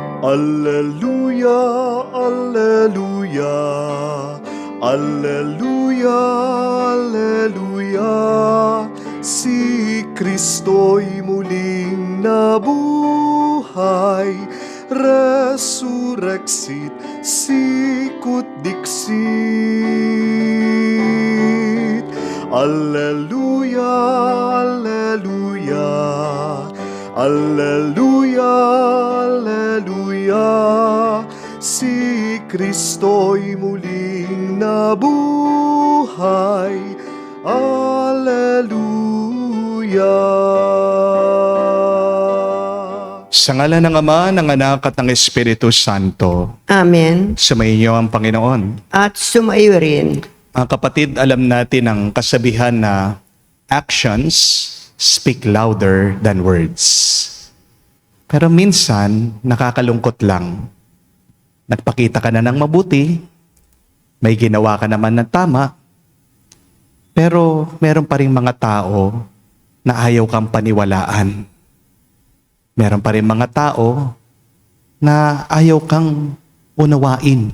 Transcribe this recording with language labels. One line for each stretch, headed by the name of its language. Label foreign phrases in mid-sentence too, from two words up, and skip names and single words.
Latin: Alleluia, alleluia, alleluia, alleluia.
Filipino: Si Kristo'y muling nabuhay,
Latin: resurrexit sicut dixit. Alleluia, alleluia, alleluia, alleluia.
Filipino: Si Kristo'y muling nabuhay, alleluia. Sa ngalan ng Ama, ng Anak at ng Espiritu Santo, Amen. sumainyo ang Panginoon. At sumayo rin. Mga kapatid, alam natin ang kasabihan na
English: actions speak louder than words.
Filipino: Pero minsan, nakakalungkot lang. Nagpakita ka na ng mabuti, may ginawa ka naman ng tama, pero meron pa rin mga tao na ayaw kang paniwalaan. Meron pa rin mga tao na ayaw kang unawain.